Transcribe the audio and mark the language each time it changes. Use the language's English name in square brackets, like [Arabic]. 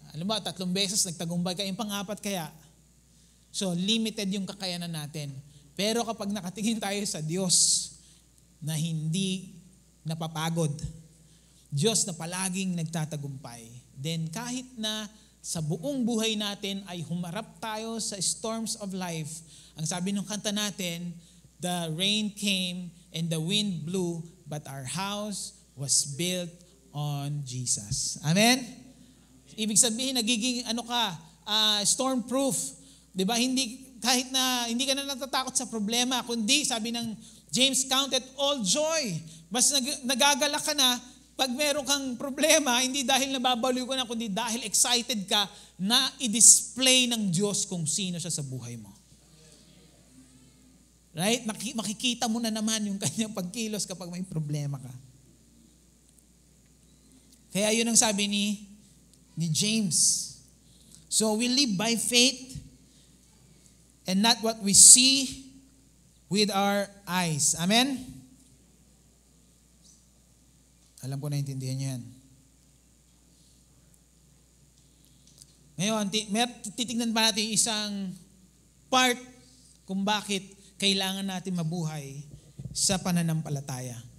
[Filipino] Alam mo, 3 beses nagtagumpay ka, yung pang-4 kaya. So, limited yung kakayanan natin. Pero kapag nakatingin tayo sa Diyos na hindi napapagod, Diyos na palaging nagtatagumpay, then kahit na sa buong buhay natin ay humarap tayo sa [English] storms of life. [Filipino] Ang sabi ng kanta natin, [English] the rain came and the wind blew, but our house was built on Jesus. [Filipino] Amen? Ibig sabihin, nagiging storm-proof. Diba? Kahit na hindi ka na natatakot sa problema, kundi sabi ng James, [English] count it all joy. [Filipino] Basta nagagalak ka na, pag meron kang problema, hindi dahil nababaliw ka na, kundi dahil excited ka na i-display ng Diyos kung sino siya sa buhay mo. Right? Makikita mo na naman yung kanyang pagkilos kapag may problema ka. Kaya yun ang sabi ni James. [English] So we live by faith and not what we see with our eyes. Amen? [Filipino] Alam ko naintindihan niyo yan. Ngayon, titignan pa natin isang part kung bakit kailangan natin mabuhay sa pananampalataya.